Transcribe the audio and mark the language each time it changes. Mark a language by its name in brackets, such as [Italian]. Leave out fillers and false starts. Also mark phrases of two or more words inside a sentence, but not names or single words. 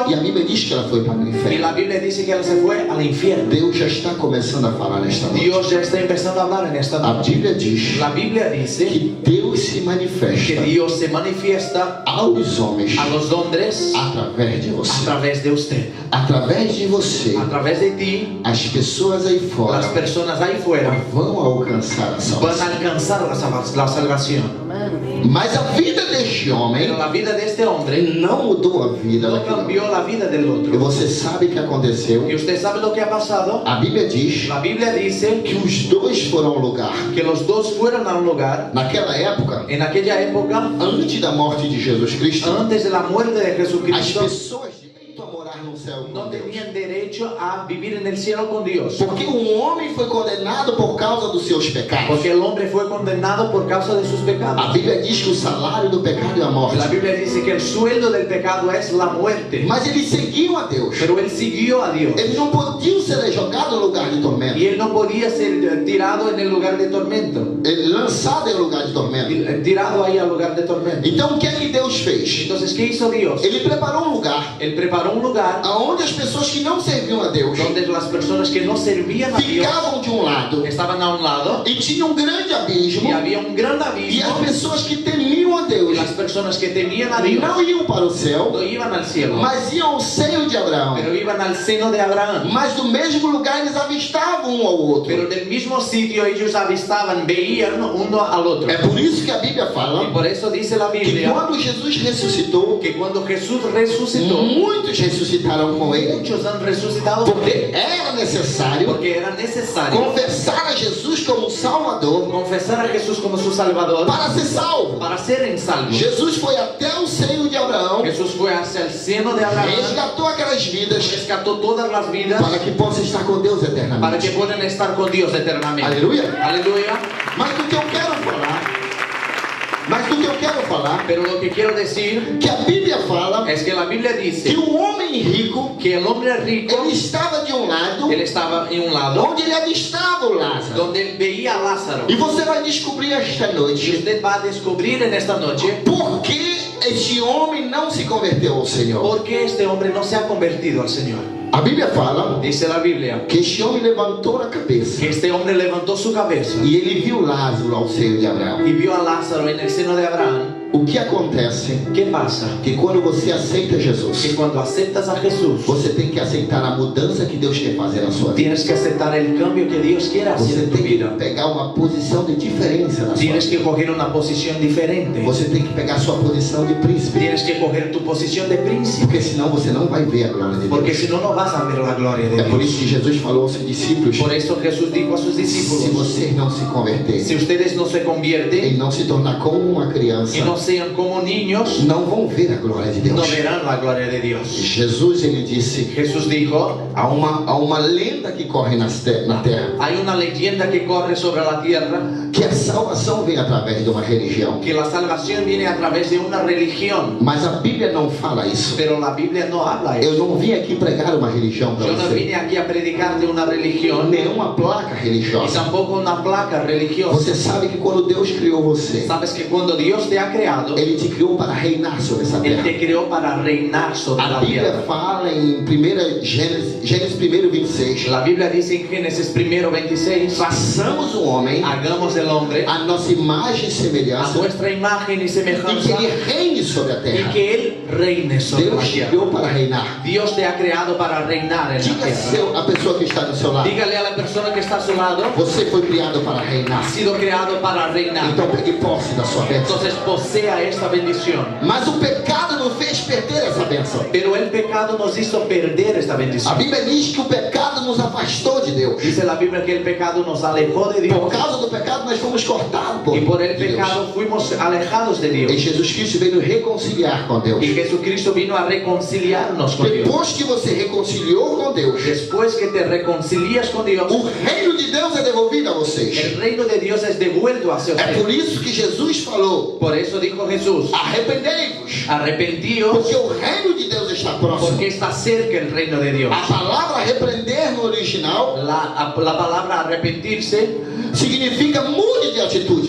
[Portuguese] E a Bíblia diz que ela foi para o [Spanish] Y [Portuguese] inferno. [Spanish] la Biblia dice que él se fue al infierno. [Portuguese] Deus já está começando a falar nesta noite. [Spanish] Dios ya está empezando a hablar en esta [Portuguese] A [Spanish] noche. [Portuguese] Bíblia diz [Spanish] La Biblia dice [Portuguese] que Deus se [Spanish] que [Portuguese] manifesta [Spanish] Dios se manifiesta [Portuguese] aos homens [Spanish] a los hombres [Portuguese] através de [Spanish] a [Portuguese] você. [Spanish] través de usted, [Portuguese] Através de você, [Spanish] a través de ti. [Portuguese] as pessoas aí fora [Spanish] Las personas ahí fuera [Portuguese] vão alcançar a [Spanish] van a [Portuguese] salvação. [Spanish] alcanzar la salvación. Amén. [Portuguese] Mas a vida deste homem [Spanish] Pero la vida de este hombre [Portuguese] não mudou a vida [Spanish] no [Portuguese] daquele homem. [Spanish] cambió la vida del [Portuguese] E [Spanish] otro. [Portuguese] você sabe o que aconteceu? [Spanish] ¿Y usted sabe lo que ha pasado? [Portuguese] A Bíblia diz [Spanish] La Biblia dice [Portuguese] que os dois foram ao lugar. [Spanish] que los dos fueron a un lugar. [Portuguese] Naquela época, [Spanish] En aquella época, [Portuguese] antes da morte de Jesus Cristo, [Spanish] antes de la muerte de [Portuguese] as [Spanish] Jesucristo, [Portuguese] pessoas direito a morar no céu [Spanish] no [Portuguese] com Deus. [Spanish] tenían derecho a vivir en el cielo con Dios. [Portuguese] Porque um homem foi condenado por causa dos seus pecados. [Spanish] Porque el hombre fue condenado por causa de sus [Portuguese] A [Spanish] pecados. [Portuguese] Bíblia diz que o salário do pecado é a morte. [Spanish] La Biblia dice que el sueldo del pecado es la muerte. [Portuguese] Mas eles seguiam a Deus. [Spanish] Pero él siguió a Dios. [Portuguese] Eles não podiam ser jogados no lugar de tormento. [Spanish] Y él no podía ser tirado en el lugar de tormento. [Portuguese] Lançado em lugar de tormento. [Spanish] Tirado ahí al lugar de tormento. [Portuguese] Então o que é que Deus fez? [Spanish] Entonces, ¿qué hizo Dios? [Portuguese] Ele preparou um lugar [Spanish] Él preparó un lugar [Portuguese] onde as pessoas que não serviam a Deus [Spanish] donde las personas que no servían a Dios [Portuguese] ficavam de um lado [Spanish] estaban a un lado [Portuguese] e tinha um grande abismo, [Spanish] y había un gran [Portuguese] e [Spanish] abismo. [Portuguese] as pessoas que temiam a Deus [Spanish] las personas que temían a Dios [Portuguese] não iam para o céu, [Spanish] no iban al cielo, [Portuguese] mas iam ao seio de Abraão. [Spanish] pero iban al seno de Abraham. [Portuguese] Mas do mesmo lugar eles avistavam um ao outro. [Spanish] Pero del mismo sitio ellos avistaban, veían uno al otro. [Portuguese] É por isso que a Bíblia [Spanish] Y [Portuguese] fala [Spanish] por eso dice la [Portuguese] que [Spanish] Biblia [Portuguese] quando Jesus ressuscitou, [Spanish] que cuando Jesús resucitó, [Portuguese] muitos ressuscitaram com ele, [Spanish] muchos han resucitado por [Portuguese] porque [Spanish] él, [Portuguese] era necessário [Spanish] porque era necesario [Portuguese] confessar a Jesus como Salvador [Spanish] confesar a Jesús como su Salvador [Portuguese] para ser salvo. [Spanish] para ser salvos. [Portuguese] Jesus foi até o seio de Abraão, [Spanish] Jesús fue hacia el seno de Abraham, [Portuguese] resgatou aquelas vidas [Spanish] rescató todas las vidas [Portuguese] para que possa estar com Deus [Spanish] para que [Portuguese] eternamente. [Spanish] puedan estar con Dios eternamente. [Portuguese] Aleluia. [Spanish] Aleluya. [Portuguese] Mas do que eu quero falar, [Spanish] Pero lo que quiero decir [Portuguese] que a Bíblia fala [Spanish] es que la Biblia [Portuguese] que [Spanish] dice [Portuguese] o homem rico, [Spanish] que el hombre rico, [Portuguese] ele estava de um lado, [Spanish] él estaba en un lado [Portuguese] onde ele avistava o Lázaro. [Spanish] donde él veía a Lázaro. [Portuguese] E você vai descobrir esta [Spanish] Y [Portuguese] noite [Spanish] usted va a descubrir en esta noche [Portuguese] por que este homem não se converteu ao Senhor. [Spanish] por qué este hombre no se ha convertido al Señor. [Portuguese] A Bíblia fala [Spanish] Dice la Biblia [Portuguese] que este homem levantou a cabeça [Spanish] que este hombre levantó su cabeza [Portuguese] e ele viu Lázaro ao seio de Abraão. [Spanish] y vio a Lázaro en el seno de Abraham. [Portuguese] O que acontece [Spanish] ¿Qué pasa? [Portuguese] que quando você aceita Jesus, [Spanish] Que cuando aceptas a Jesús, [Portuguese] você tem que aceitar a mudança que Deus quer fazer na sua vida. [Spanish] tienes que aceptar el cambio que Dios quiere hacer [Portuguese] Você [Spanish] en tu [Portuguese] tem que [Spanish] vida. [Portuguese] pegar uma posição de diferença na sua [Spanish] Tienes que [Portuguese] vida. [Spanish] coger una posición diferente. [Portuguese] Você tem que pegar a sua posição de príncipe, [Spanish] Tienes que coger tu posición de príncipe, [Portuguese] porque senão você não vai ver a glória de [Spanish] porque [Portuguese] Deus. [Spanish] si no, no vas a ver la gloria de [Portuguese] É por isso [Spanish] Dios. [Portuguese] que Jesus falou aos seus discípulos: [Spanish] Por eso Jesús dijo a sus [Portuguese] se [Spanish] discípulos, [Portuguese] vocês não se [Spanish] si [Portuguese] converterem [Spanish] ustedes no se [Portuguese] e [Spanish] convierten [Portuguese] não se tornar como uma criança, [Spanish] y no sean como niños, [Portuguese] não vão ver a glória de [Spanish] no [Portuguese] Deus. [Spanish] verán la gloria de Dios. [Portuguese] Jesus, ele disse: [Spanish] Jesús dijo, [Portuguese] há uma lenda que corre na terra, [Spanish] hay una leyenda que corre sobre la tierra, [Portuguese] que a salvação vem através de uma religião. [Spanish] que la salvación viene a través de una religión, [Portuguese] Mas a Bíblia não fala isso. [Spanish] pero la Biblia no habla [Portuguese] Eu [Spanish] eso. [Portuguese] não vim aqui pregar uma religião para [Spanish] Yo no [Portuguese] você, [Spanish] vine aquí a predicar de una religión, [Portuguese] nenhuma placa [Spanish] y [Portuguese] religiosa. [Spanish] tampoco una placa religiosa. [Portuguese] Você sabe que quando Deus criou você, [Spanish] Sabes que cuando Dios te ha creado, [Portuguese] Ele te criou para reinar sobre essa [Spanish] Él [Portuguese] terra. [Spanish] te creó para reinar sobre [Portuguese] A [Spanish] la [Portuguese] Bíblia [Spanish] tierra. [Portuguese] fala em 1 Gênesis 1:26, [Spanish] La Biblia dice en Génesis 1:26, [Portuguese] façamos o homem [Spanish] hagamos el hombre [Portuguese] a nossa imagem e [Spanish] a [Portuguese] semelhança [Spanish] nuestra imagen y [Portuguese] e [Spanish] semejanza [Portuguese] que Ele reine sobre a [Spanish] y [Portuguese] terra. [Spanish] que Él reine sobre la [Portuguese] Deus te [Spanish] tierra. [Portuguese] criou para reinar. [Spanish] Dios te ha creado para reinar en la [Portuguese] Diga [Spanish] tierra. [Portuguese] a pessoa que está do seu lado: [Spanish] Dígale a la persona que está a su lado, [Portuguese] você foi criado para reinar. [Spanish] ha sido creado para reinar. [Portuguese] Então pegue posse da sua bênção. [Spanish] Entonces posea esta bendición. [Portuguese] Mas o pecado nos fez perder essa bênção. [Spanish] Pero el pecado nos hizo perder esta [Portuguese] A [Spanish] bendición. [Portuguese] Bíblia diz que o pecado nos afastou de Deus. [Spanish] Dice la Biblia que el pecado nos alejó de [Portuguese] Por [Spanish] Dios. [Portuguese] causa do pecado nós fomos cortados [Spanish] Y por el [Portuguese] de Deus. [Spanish] pecado fuimos alejados de [Portuguese] E [Spanish] Dios. [Portuguese] Jesus Cristo veio nos reconciliar com Deus. [Spanish] Y Jesucristo vino a reconciliarnos con Dios. [Portuguese] Depois que você reconciliou com Deus, [Spanish] Después que te reconcilias con Dios, [Portuguese] o reino de Deus é devolvido a vocês. [Spanish] el reino de Dios es devuelto hacia [Portuguese] É por [Spanish] ustedes. [Portuguese] isso que Jesus falou: [Spanish] Por eso dijo Jesús, [Portuguese] arrependei-vos, [Spanish] arrepentíos [Portuguese] porque o reino de Deus está próximo. [Spanish] porque está cerca el reino de Dios. [Portuguese] A palavra arrepender no original [Spanish] La palabra arrepentirse [Portuguese] significa mude de atitude.